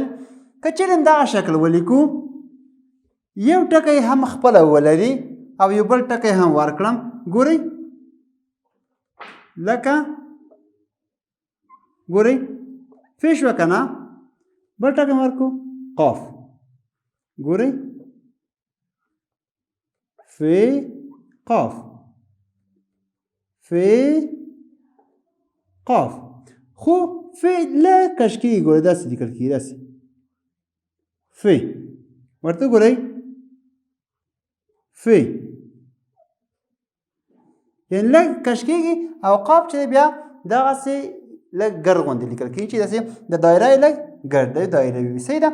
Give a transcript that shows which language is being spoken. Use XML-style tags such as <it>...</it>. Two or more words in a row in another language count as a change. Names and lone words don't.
<ps>که چېرې همدغه شکل ولیکو، یو ټکی هم خپله ولري او یو بل ټکی هم ورکړم. ګورئ لکه ګورئ ف شوه که نه، بل ټکی مې ورکړو قاف. ګورئ ف قاف، ف قاف. خو ف لږ کش کېږي. ګورئ داسې لیکل کېږي، داسې ف. ورته ګورئ ف یعنې لږ کش کېږي او قاف چې دی بیا دغسې لږ ګرد غوندې لیکل کېږي چې داسې د دایره یې لږ ګرد دی، دایره وي.</ps>